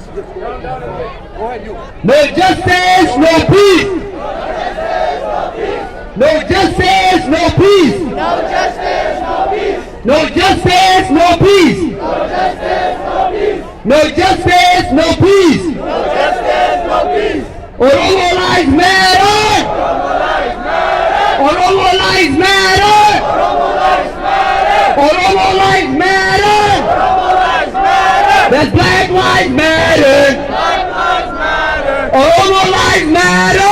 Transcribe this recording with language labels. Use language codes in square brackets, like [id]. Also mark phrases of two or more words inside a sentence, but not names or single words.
[en] No justice, no peace. No justice, no peace. No justice, no peace. No justice, no peace. No justice, no peace. No justice, no peace. No justice, no peace. Oromo lives matter. Oromo lives matter. Oromo lives matter. There's Black Lives Matter. Oromo lives matter.